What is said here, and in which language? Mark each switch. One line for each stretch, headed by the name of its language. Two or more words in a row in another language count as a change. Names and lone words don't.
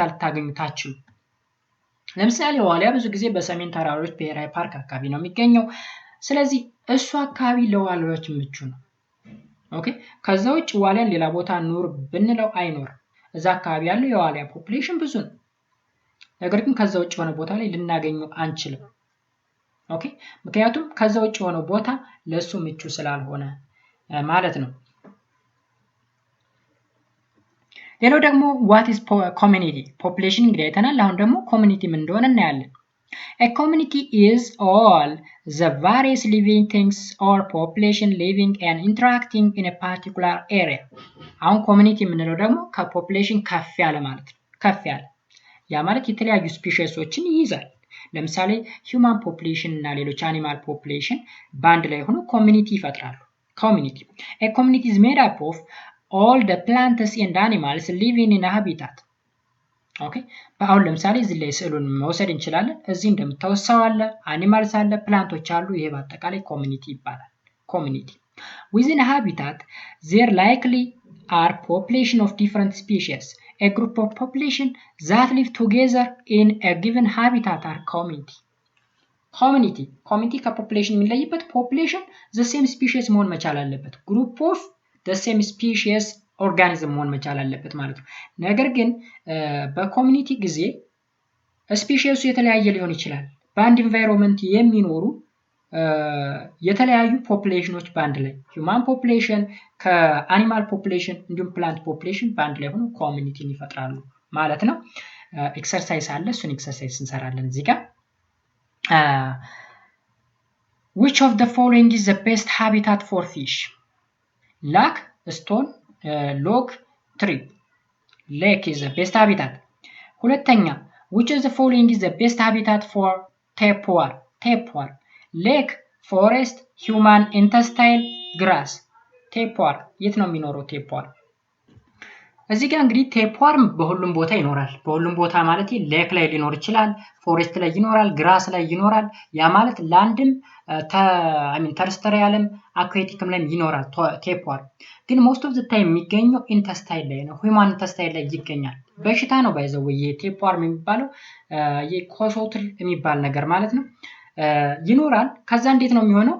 Amharic: ልታገኙት አትችሉ። ለምሳሌ ዋሊያ ብዙ ጊዜ በሰሜን ተራሮች ብሔራዊ ፓርክ አካባቢ ነው የሚገኘው። ስለዚህ እሱ አካባቢ ለዋሊያዎች ምቹ ነው። ኦኬ ከዛ ውጭ ዋሊያን ሌላ ቦታ ኑር ብንለው አይኖርም። እዛ አካባቢ ያለው የዋሊያ ፖፑሌሽን ብዙ ነው። ነገር ግን ከዛ ውጭ የሆነ ቦታ ላይ ልናገኘው አንችልም። ኦኬ ምክንያቱም ከዛ ውጭ የሆነ ቦታ ለሱ ምቹ ስላልሆነ ማለት ነው። ሌላው ደግሞ
English: what is community population
Amharic: እንግዲህ አይተናል። አሁን ደግሞ ኮሚኒቲ ምን እንደሆነ እናያለን።
English: A community is all the various living things or population living and interacting in a particular area.
Amharic: አሁን ኮሚኒቲ የምንለው ደግሞ ከፖፑሌሽን ከፍ ያለ ማለት ነው። ከፍ ያለ ያ ማለት የተለያዩ ስፒሺሶችን ይይዛል። ለምሳሌ
English: human population
Amharic: እና ሌሎች
English: animal population
Amharic: በአንድ ላይ ሆኖ ኮሚኒቲ ይፈጥራሉ። ኮሚኒቲ
English: A community is made up of all the plants and animals living in a habitat.
Amharic: ኦኬ አሁን ለምሳሌ እዚህ ላይ ስዕሉን መውሰድ እንችላለን። እዚህ እንደምታዩት ሰው አለ፣ አኒማልስ አለ፣ ፕላንቶች አሉ። ይሄ በአጠቃላይ ኮሚኒቲ ይባላል። ኮሚኒቲ
English: within a habitat there likely are population of different species. A group of population that live together in a given habitat are community.
Amharic: community ከፖፑሌሽን የሚለይበት ፖፑሌሽን
English: the same species
Amharic: መሆን መቻል አለበት።
English: group of the same species
Amharic: ኦርጋኒዝም መሆን መቻል አለበት ማለት ነው። ነገር ግን በኮሚኒቲ ጊዜ ስፒሺሱ የተለያየ ሊሆን ይችላል። በአንድ ኢንቫይሮንመንት የሚኖሩ የተለያዩ ፖፑሌሽኖች በአንድ ላይ
English: human population
Amharic: ከአኒማል ፖፑሌሽን እንዲሁም
English: plant population
Amharic: በአንድ ላይ ሆኖ ኮሚኒቲን ይፈጥራሉ ማለት ነው። ኤክሰርሳይዝ አለ፣ እሱን ኤክሰርሳይዝ እንሰራለን እዚህ ጋር።
English: which of the following is the best habitat for fish? lake, stone, log, tree. lake is the best habitat. ሁለተኛ which of the following is the best habitat for tapeworm? tapeworm lake, forest, human intestine, grass.
Amharic: tapeworm የት ነው የሚኖረው? tapeworm እዚህ ጋር እንግዲህ ቴፕዋርም በሁሉም ቦታ ይኖራል። በሁሉም ቦታ ማለት ሌክ ላይ ሊኖር ይችላል፣ ፎሬስት ላይ ይኖራል፣ ግራስ ላይ ይኖራል። ያ ማለት ላንድም ተርስተሪያልም አኩዌቲክም ላይ ይኖራል ቴፕዋርም። ግን
English: most of the time
Amharic: የሚገኘው ኢንተስታይን ላይ ነው፣
English: human intestine
Amharic: ላይ ይገኛል። በሽታ ነው ባይዘው ይሄ ቴፕዋርም የሚባለው የኮሶትል የሚባል ነገር ማለት ነው ይኖራል። ከዛ እንዴት ነው የሚሆነው?